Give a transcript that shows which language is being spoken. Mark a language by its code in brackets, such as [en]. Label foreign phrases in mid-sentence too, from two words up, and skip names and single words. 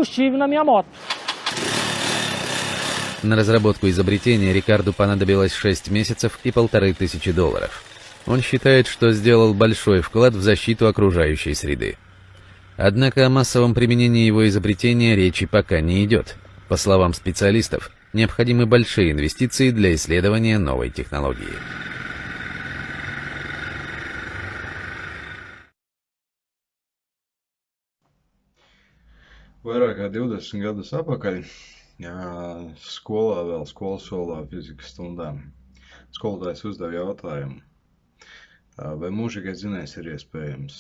[ru] На разработку изобретения Рикарду понадобилось 6 месяцев и $1500. Он считает, что сделал большой вклад в защиту окружающей среды. Однако о массовом применении его изобретения речи пока не идет. По словам специалистов, необходимы большие инвестиции для исследования новой технологии. [lv] Vairāk kā 20 gadus atpakaļ skolā, vēl skolas solā fizikas stundā, skolotājs uzdeva jautājumu, vai mūžīgais dzinējs ir iespējams.